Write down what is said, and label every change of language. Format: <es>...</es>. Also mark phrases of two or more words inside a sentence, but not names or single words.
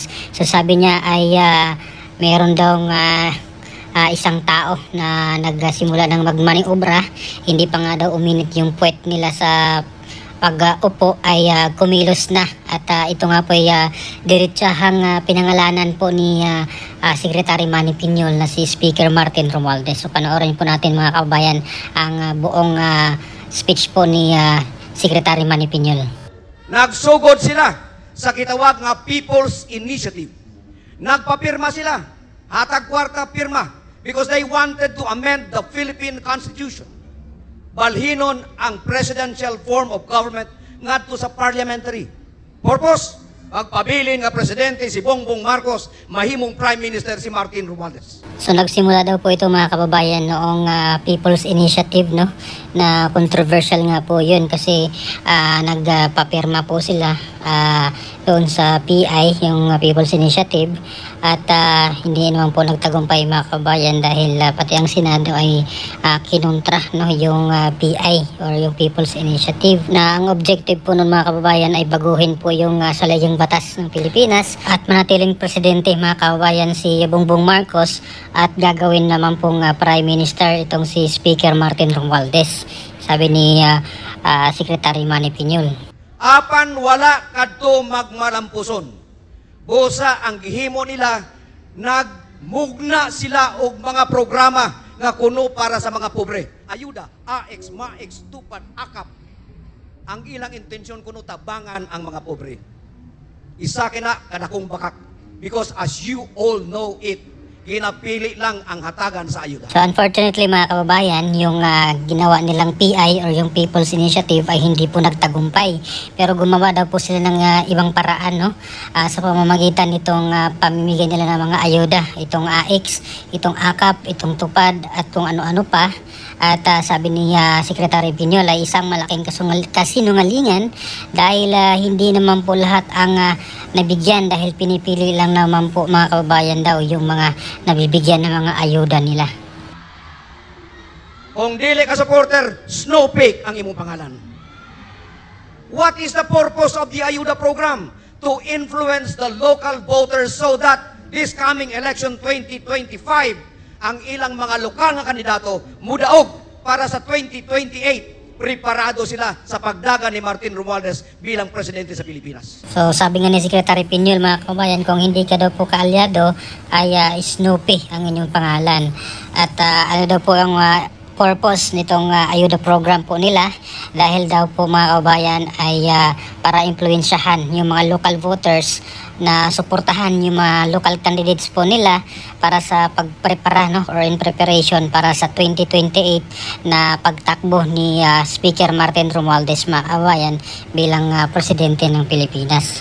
<tl>So sabi niya ay mayroon daw isang tao na nagsimula ng magmaniobra, hindi pa nga daw uminit yung puwet nila sa pag-upo ay kumilos na, at ito nga po ay diretsahang pinangalanan po ni Secretary Manny Piñol na si Speaker Martin Romualdez. So panoorin po natin mga kababayan ang buong speech po ni Secretary Manny Piñol.</tl> <ceb>Nagsugod sila sa kitawag nga People's Initiative. Nagpapirma sila, hatag kwarta pirma,</ceb> <en>because they wanted to amend the Philippine Constitution.</en> <ceb>Balhinon ang</ceb> <en>presidential form of government</en> <ceb>ngadto sa parliamentary. Purpose, pagpabilin nga presidente si Bongbong Marcos, mahimong</ceb> <en>prime minister</en> <ceb>si Martin Romualdez.</ceb> <tl>So nagsimula daw po ito mga kababayan noong People's Initiative, no? Na controversial nga po yun kasi nagpapirma po sila doon sa PI, yung People's Initiative, at hindi naman po nagtagumpay mga kababayan dahil pati ang Senado ay kinontra, no, yung PI or yung People's Initiative, na ang objective po nun mga kababayan ay baguhin po yung salayang batas ng Pilipinas at manatiling presidente mga kababayan si Bongbong Marcos, at gagawin naman pong</tl> <en>Prime Minister</en> <tl>itong si Speaker Martin Romualdez, sabi ni Secretary Manny Piñol.</tl> <ceb>Apan wala kadto magmalampuson. Busa ang gihimo nila, nagmugna sila og mga programa nga kuno para sa mga pobre. Ayuda, AX, MAX, Tupad, AKAP. Ang ilang intensyon kuno tabangan ang mga pobre. Isa kina kadakong bakak.</ceb> <en>Because as you all know it,</en> <ceb>ginapili lang ang hatagan sa ayuda.</ceb> <tl>So unfortunately mga kababayan, yung ginawa nilang PI or yung People's Initiative ay hindi po nagtagumpay. Pero gumawa daw po sila ng ibang paraan, no? Sa pamamagitan nitong pamimigay nila ng mga ayuda, itong AX, itong AKAP, itong Tupad, at kung ano-ano pa. At sabi ni Secretary Piñol ay isang malaking kasinungalingan dahil hindi naman po lahat ang nabigyan, dahil pinipili lang naman po mga kababayan daw yung mga nabibigyan ng mga ayuda nila.</tl> <ceb>Kung dili ka supporter, snowflake ang imong pangalan.</ceb> <en>What is the purpose of the ayuda program? To influence the local voters so that this coming election 2025,</en> <ceb>ang ilang mga lokal nga kandidato mudaog para sa 2028, preparado sila sa pagdagan ni Martin Romualdez bilang presidente sa Pilipinas.</ceb> <tl>So sabi nga ni Secretary Piñol mga kababayan, kung hindi ka daw po kaalyado ay Snoopy ang inyong pangalan. At ano daw po ang purpose nitong ayuda program po nila, dahil daw po mga kababayan ay para impluwensyahan yung mga</tl> <en>local voters</en> <tl>na suportahan yung mga</tl> <en>local candidates</en> <tl>po nila para sa pagprepara, no, or</tl> <en>in preparation</en> <tl>para sa 2028 na pagtakbo ni Speaker Martin Romualdez mga kababayan bilang presidente ng Pilipinas.</tl>